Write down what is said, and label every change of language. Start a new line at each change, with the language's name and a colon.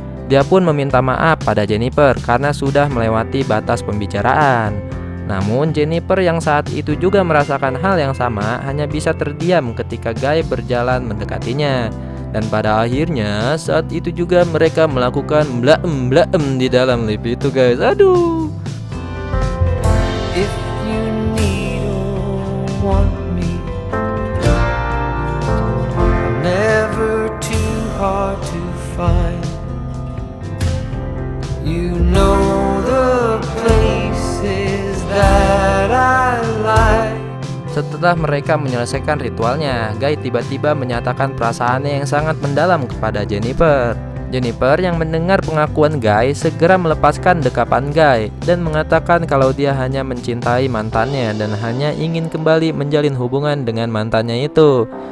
Indonesian: Dia pun meminta maaf pada Jennifer karena sudah melewati batas pembicaraan. Namun Jennifer yang saat itu juga merasakan hal yang sama hanya bisa terdiam ketika Guy berjalan mendekatinya. Dan pada akhirnya saat itu juga mereka melakukan blaem di dalam lift itu guys. Aduh.
English: If you need or want me, I'm never too hard to find. You know the places that I like.
Indonesian: Setelah mereka menyelesaikan ritualnya, Guy tiba-tiba menyatakan perasaannya yang sangat mendalam kepada Jennifer. Jennifer yang mendengar pengakuan Guy segera melepaskan dekapan Guy dan mengatakan kalau dia hanya mencintai mantannya dan hanya ingin kembali menjalin hubungan dengan mantannya itu.